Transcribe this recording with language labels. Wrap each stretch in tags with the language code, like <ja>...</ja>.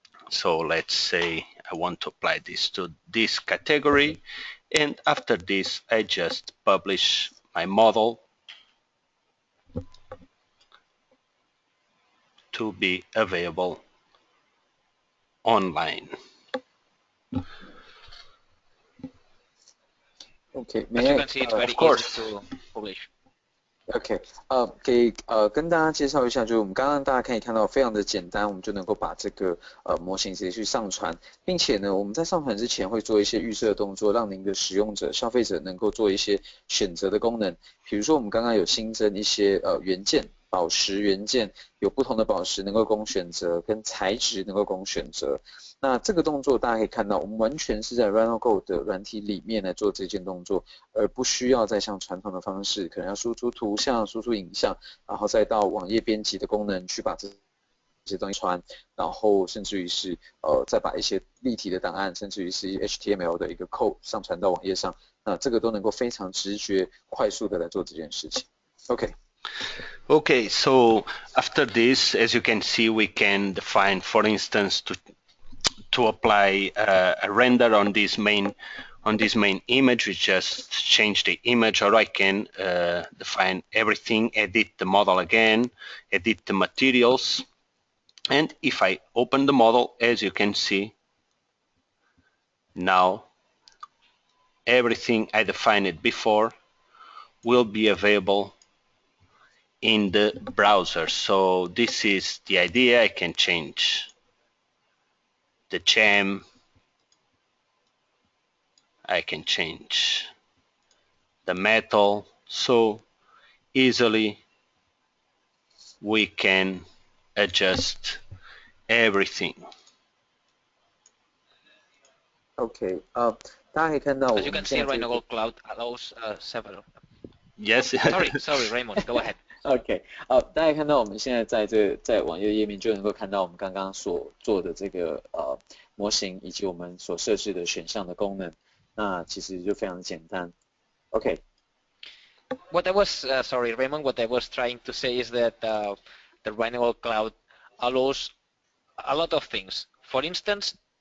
<en>So let's say I want to apply this to this category, and after this I just publish my model to be available online. Okay, As you can see, it's very easy to publish.</en> <zh>OK， 给跟大家介绍一下，就是我们刚刚大家可以看到非常的简单，我们就能够把这个模型直接去上传，并且呢，我们在上传之前会做一些预设动作，让您的使用者、消费者能够做一些选择的功能。比如说，我们刚刚有新增一些元件，宝石元件，有不同的宝石能够供选择，跟材质能够供选择。那这个动作大家可以看到，我们完全是在 RhinoGold 的软体里面来做这件动作，而不需要再像传统的方式，可能要输出图像、输出影像，然后再到网页编辑的功能去把这些东西传，然后甚至于是再把一些立体的档案，甚至于是 HTML 的一个 code 上传到网页上，那这个都能够非常直觉、快速的来做这件事情。 OK。</zh> <en>Okay, so after this, as you can see, we can define, for instance, to apply a render on this main image. We just change the image, or I can define everything, edit the model again, edit the materials, and if I open the model, as you can see, now everything I defined before will be available in the browser. So this is the idea. I can change the gem, I can change the metal, so easily we can adjust everything.</en> <zh>OK， 大家可以看到，</zh> <en>As you can see, RhinoGold Cloud allows several. Yes. Sorry, Raymond, go ahead.</en> <zh>OK， 大家看到我们现在在网页页面就能够看到我们刚刚所做的这个模型，以及我们所设置的选项的功能。那其实就非常简单。OK。</zh> <en>What I was sorry, Raymond. What I was trying to say is that the RhinoGold Cloud allows a lot of things. For instance,</en>